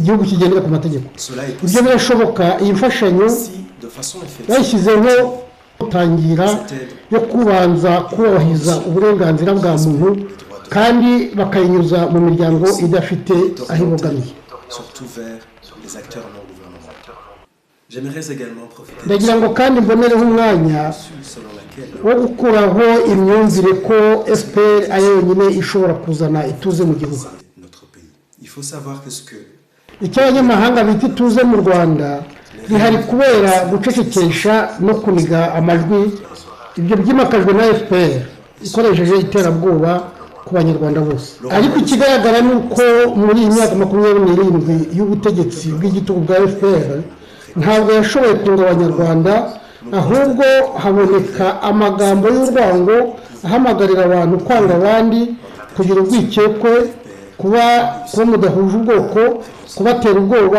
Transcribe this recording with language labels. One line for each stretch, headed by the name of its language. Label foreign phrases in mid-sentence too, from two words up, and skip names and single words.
Kinyarwanda: igihugu kigendera ku mategeko.
French: Cela est
Kinyarwanda: Ibyo
French: possible
Kinyarwanda: birashoboka. Iyi mfashanyo
French: si, de façon effective,
Kinyarwanda: bayishyizeho gutangira yo kubanza kubahiriza uburenganzira bwa muntu, kandi bakayinyuza mu miryango idafite aho ibogamiye.
French: surtout vers les acteurs non gouvernementaux. J'aimerais également profiter de
Kinyarwanda: Ndagira ngo kandi mbonereho umwanya
French: selon laquelle
Kinyarwanda: wo gukuraho imyumvire ko FPR ari yonyine ishobora kuzana ituze mu gihugu.
French: notre pays. Il faut savoir que ce que
Kinyarwanda: Icyo abanyamahanga bita ituze mu Rwanda rihari kubera gucecekesha no kuniga amajwi, ibyo byimakajwe na FPR ikoresheje iterabwoba, ku banyarwanda bose. Ariko ikigaragara ni uko muri iyi myaka 27 y'ubutegetsi bw'igitugu bwa FPR ntabwo yashoboye kunga abanyarwanda, ahubwo haboneka amagambo y'urwango ahamagarira abantu kwanga abandi, kugira urwikekwe, kuba mudahuje ubwoko, kubatera ubwoba.